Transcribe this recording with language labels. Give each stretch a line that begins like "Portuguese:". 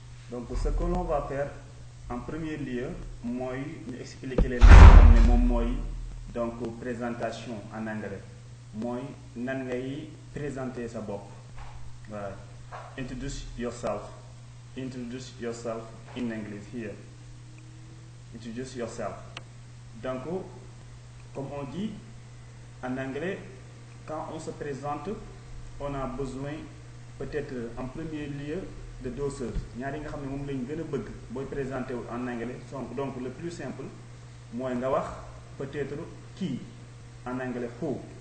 French: Donc, ce que l'on va faire en premier lieu,
Wolof: mooy ñu expliquer leen xam ne moom mooy
French: donc présentation en anglais
Wolof: mooy nan ngay présenter sa bopp.
English: Voilà. Introduce yourself. Introduce yourself in English here. Introduce yourself.
French: Donc, comme on dit en anglais, quand on se présente, on a besoin peut-être en premier lieu de deux choses.
Wolof: ñaar yi nga xam ne moom lañ gën a bëgg booy présenté wu en anglais.
French: Donc le plus simple
Wolof: mooy nga wax
French: peut-être qui en anglais
Wolof: who.